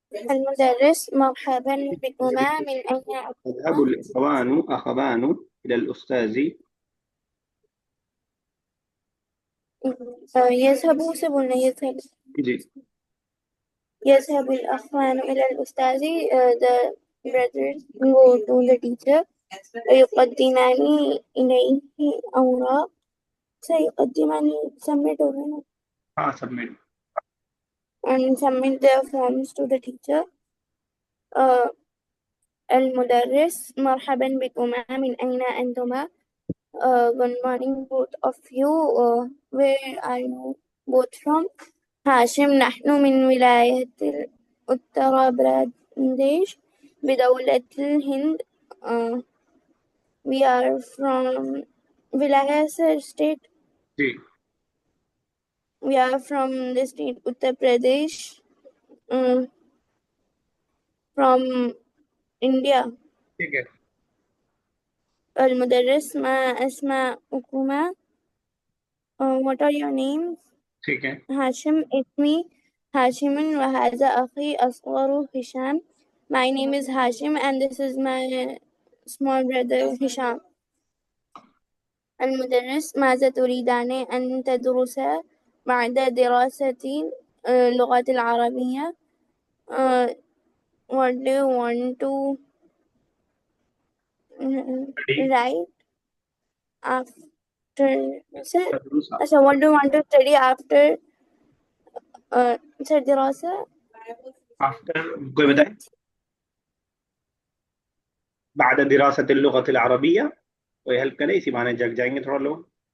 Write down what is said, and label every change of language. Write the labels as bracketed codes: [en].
[ar] المدرس مرحبا بكما من أين يذهب الأخوان إلى الأستاذ। يذهب [hi] से बोलना يذهب जी, [ar] يذهب الأخوان إلى الأستاذ. [en] The brothers go to the teacher. [ar] ويقدمان إليه أوراق. سيقدمان [hi] submit होगा ना, हाँ submit. [en] and submit their forms to the teacher. [ar] المدرس مرحبا بكما من أين أنتما. [en] Good morning both of you. Where are you both from? [ar] هاشم نحن من ولاية उत्तर प्रदेश بدولة الهند. [en] We are from विलायत state. [hi] Ji, [en] We are from the state Uttar Pradesh, from India. [hi] ठीक है, [ar] المدرس ما أسماءكما? [en] What are your names? [hi] ठीक है, [ar] هاشم, اسمي هاشم وهذا أخي أصغر هشام. [en] My name is Hashim and this is my small brother Hisham. [ar] المدرس ماذا تريدان أن تدرسا بعد دراسة اللغة العربية? [en] What do you want to write after? So what do you want to study after [ar] دراسة? [hi] After कोई बताए। बाद दिरासत [ar] اللغة العربية, [hi] कोई help करे, इसी बहाने जग जाएंगे थोड़ा लोग।